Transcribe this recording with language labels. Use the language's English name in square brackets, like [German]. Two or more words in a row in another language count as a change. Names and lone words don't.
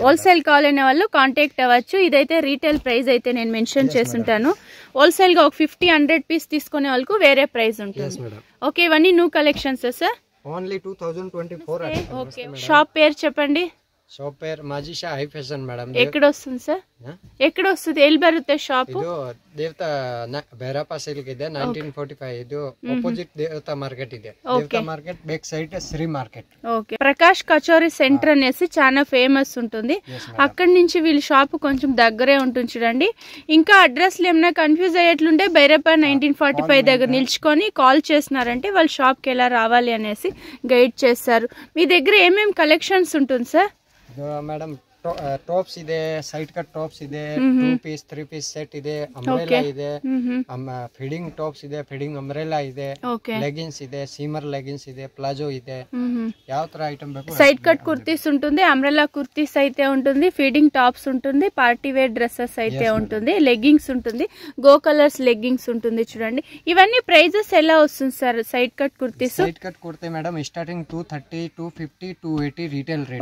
[Telugu] హోల్సేల్ కావాలనే వాళ్ళు కాంటాక్ట్ అవ్వచ్చు. ఇదైతే [English] retail price [Telugu] అయితే నేను మెన్షన్ చేస్తుంటాను. హోల్సేల్ గా ఒక 50-100 పీస్ తీసుకునే వాళ్ళకు వేరే ప్రైస్ ఉంటుంది. ఓకే, ఇవన్నీ [English] new collections [Telugu] సార్. ఓన్లీ 2024. ఓకే, షాప్ పేరు చెప్పండి. షాప్ పేరు మాజిషా హై ఫ్యాషన్ మేడం. ఎక్కడ వస్తుంది సార్? ఎక్కడ వస్తుంది? [Kannada] ಎಲ್ಲಿ ಬರುತ್ತೆ [Telugu] షాప్? [Kannada] ಇದು ದೇವತಾ ಬೇರಪ್ಪ ಸಿಲ್ಕ್ ಇದೆ 1945. ಇದು ಆಪೋಸಿಟ್ [Telugu] దేవతా మార్కెట్ [Kannada] ಇದೆ. [Telugu] దేవతా మార్కెట్ బ్యాక్ సైడ్ శ్రీ మార్కెట్. ఓకే, ప్రకాష్ కచోరీ సెంటర్ అనేసి చాలా ఫేమస్ ఉంటుంది. అక్కడి నుంచి వీళ్ళ షాప్ కొంచెం దగ్గరే ఉంటుంది చూడండి. ఇంకా అడ్రస్లు ఏమైనా కన్ఫ్యూజ్ అయ్యేట్లుంటే బైరప్ప 1945 దగ్గర నిల్చుకొని కాల్ చేసినారంటే వాళ్ళ షాప్కి ఎలా రావాలి అనేసి గైడ్ చేస్తారు. మీ దగ్గర ఏమేమి కలెక్షన్స్ ఉంటుంది సార్? [Kannada] మేడం ಟಾಪ್ಸ್ ಇದೆ, [English] side cut tops [Kannada] ಇದೆ, [English] 2 piece 3 piece set [Kannada] ಇದೆ, ಅಂಬ್ರೆಲಾ ಇದೆ, [English] feeding tops [Kannada] ಇದೆ, [English] feeding umbrella [Kannada] ಇದೆ, ಲೆಗಿನ್ಸ್ ಇದೆ, [English] shimmer leggings [Kannada] ಇದೆ, ಪ್ಲಾಜೋ ಇದೆ. ಯಾವ ತರ [Telugu] ఐటమ్ [Kannada] ಬೇಕು? [English] side cut [Telugu] కుర్తీస్ ఉంటుంది, అంబ్రెలా కుర్తీస్ అయితే ఉంటుంది, [English] feeding tops [Telugu] ఉంటుంది, [English] party wear dresses [Telugu] అయితే ఉంటుంది, లెగ్గింగ్స్ ఉంటుంది, గో కలర్స్ లెగ్గింగ్స్ ఉంటుంది చూడండి. ఇవన్నీ ప్రైజెస్ ఎలా వస్తుంది సార్ [English] side cut [Telugu] కుర్తీస్? [English] side cut [Telugu] కుర్తే మేడం స్టార్టింగ్ 230, 250, 280 [English] retail rate.